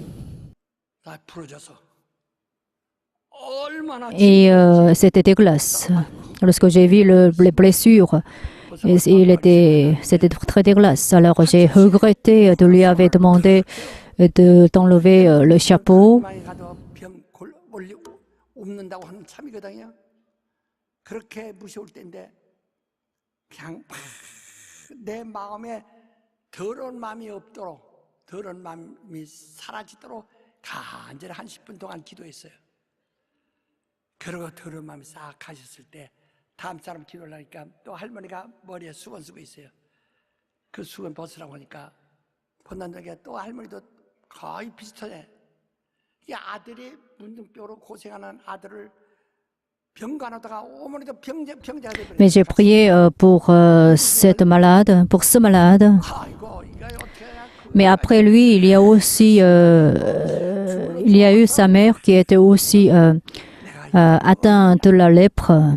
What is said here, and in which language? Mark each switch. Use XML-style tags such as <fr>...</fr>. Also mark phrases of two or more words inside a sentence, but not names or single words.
<fr>Et c'était dégueulasse. Lorsque j'ai vu les blessures, c'était très dégueulasse. Alors j'ai regretté de lui avoir demandé d'enlever le chapeau.</fr> <ko>내 마음에 더러운 마음이 없도록 더러운 마음이 사라지도록 간절히 한 10분 동안 기도했어요. 그러고 더러운 마음이 싹 가셨을 때 다음 사람 기도를 하니까 또 할머니가 머리에 수건 쓰고 있어요. 그 수건 벗으라고 하니까 벗는다니까 또 할머니도 거의 비슷하네. 이 아들이 문둥병으로 고생하는 아들을</ko> <fr>Mais j'ai prié pour cette malade, pour ce malade. Mais après lui, il y a aussi, il y a eu sa mère qui était aussi atteinte de la lèpre.</fr>